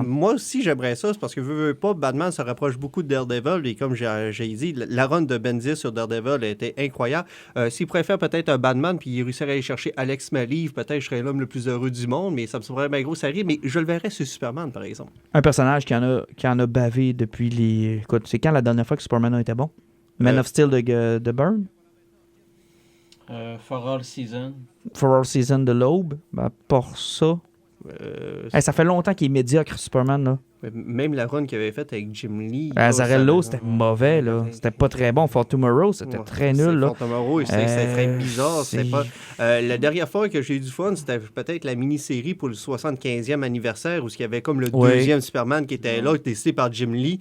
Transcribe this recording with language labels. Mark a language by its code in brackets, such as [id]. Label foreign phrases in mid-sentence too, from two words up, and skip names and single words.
[fr] Moi aussi, j'aimerais ça, c'est parce que veux pas, Batman se rapproche beaucoup de Daredevil, et comme j'ai dit, la run de Bendis sur Daredevil a été incroyable. S'il préfère peut-être un Batman, puis il réussirait à aller chercher Alex Maliv, peut-être je serais l'homme le plus heureux du monde, mais ça me semblerait bien gros, ça arrive, mais je le verrais sur Superman, par exemple. Un personnage qui en a bavé depuis les... Écoute, c'est quand la dernière fois que Superman a été bon? Man of Steel de Byrne? For All Season. For All Season de Loeb. Ben, pour ça, Ça fait longtemps qu'il est médiocre, Superman, là. Même la run qu'il avait faite avec Jim Lee. Azarello, c'était mauvais, là. C'était pas très bon. For Tomorrow, c'était très nul, là. For Tomorrow, c'était très bizarre. C'était pas... la dernière fois que j'ai eu du fun, c'était peut-être la mini-série pour le 75e anniversaire, où il y avait comme le deuxième Superman qui était là, décidé par Jim Lee.